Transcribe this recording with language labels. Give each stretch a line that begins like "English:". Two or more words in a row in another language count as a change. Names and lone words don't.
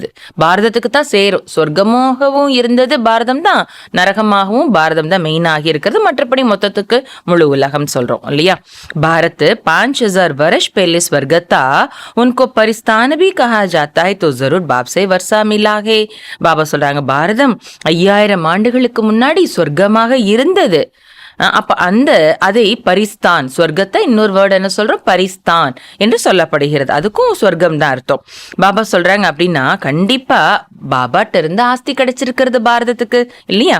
Tamil: பாரதத்துக்கு தான் சேரும். சொர்க்கமாகவும் இருந்தது பாரதம் தான், நரகமாகவும் பாரதம் தான் மெயின் ஆகி இருக்கிறது. மற்றபடி மொத்தத்துக்கு முழு உலகம் சொல்றோம் இல்லையா?
Hindi: பாரத் 5000 वर्ष पहले स्वर्ग था, उनको परिस्थान भी कहा जाता है, तो जरूर बाप से वर्षा मिला है.
Tamil: பாபா சொல்றாங்க பாரதம் 5000 ஆண்டுகளுக்கு முன்னாடி சொர்க்கமாக இருந்தது. அப்ப அதை பரிஸ்தான், சொர்க்கத்தை இன்னொரு வேர்டு என்ன சொல்றோம், பரிஸ்தான் என்று சொல்லப்படுகிறது. அதுக்கும் சொர்க்கம் தான் அர்த்தம். பாபா சொல்றாங்க அப்படின்னா கண்டிப்பா பாபாட்ட இருந்து ஆஸ்தி கிடைச்சிருக்கிறது பாரதத்துக்கு இல்லையா?